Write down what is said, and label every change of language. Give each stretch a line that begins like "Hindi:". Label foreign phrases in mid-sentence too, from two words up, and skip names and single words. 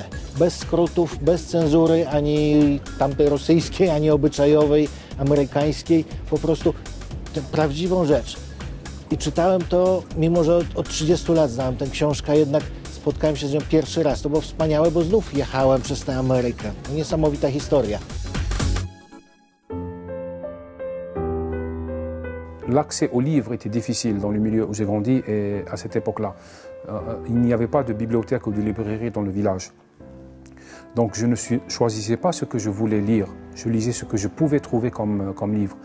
Polish: Bez skrótów, bez cenzury, ani tamtej rosyjskiej, ani obyczajowej, amerykańskiej. Po prostu tę prawdziwą rzecz. I czytałem to, mimo że od 30 lat znałem tę książkę, jednak spotkałem się z nią pierwszy raz. To było wspaniałe, bo znów jechałem przez tę Amerykę. Niesamowita historia.
French: L'accès aux livres était difficile dans le milieu où j'ai grandi et à cette époque-là. Il n'y avait pas de bibliothèque ou de librairie dans le village. Donc je ne choisissais pas ce que je voulais lire, je lisais ce que je pouvais trouver comme livre.